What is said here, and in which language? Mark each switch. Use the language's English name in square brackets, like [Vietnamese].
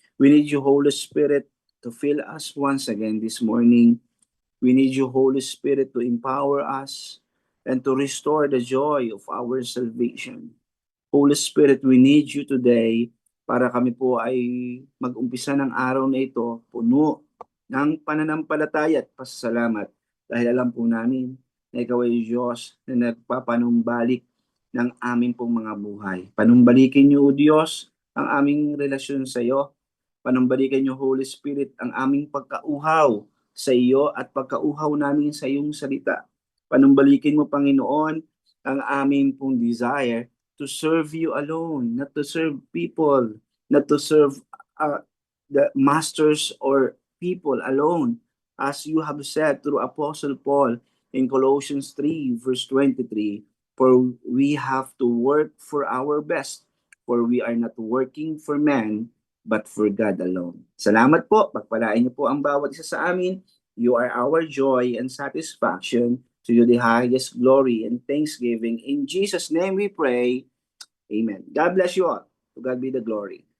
[English] We need you, Holy Spirit, to fill us once again this morning. We need you, Holy Spirit, to empower us and to restore the joy of our salvation. [Filipino] Holy Spirit, [English] we need you today [Filipino] para kami po ay mag-umpisa ng araw na ito puno ng pananampalataya at pasasalamat dahil alam po namin na ikaw ay Diyos na nagpapanumbalik ng aming pong mga buhay. Panumbalikin niyo, O Diyos, ang aming relasyon sa iyo. Panumbalikin niyo, Holy Spirit, ang aming pagkauhaw sa iyo at pagkauhaw namin sa iyong salita. Panumbalikin mo, Panginoon, ang aming pong [English] desire to serve you alone, not to serve people, not to serve the masters or people alone, as you have said through Apostle Paul in Colossians 3 verse 23, for we have to work for our best, for we are not working for man, but for God alone. [Filipino] Salamat po, pagpalain niyo po ang bawat isa sa amin. [English] You are our joy and satisfaction. To you the highest glory and thanksgiving. In Jesus' name we pray. Amen. God bless you all. To God be the glory.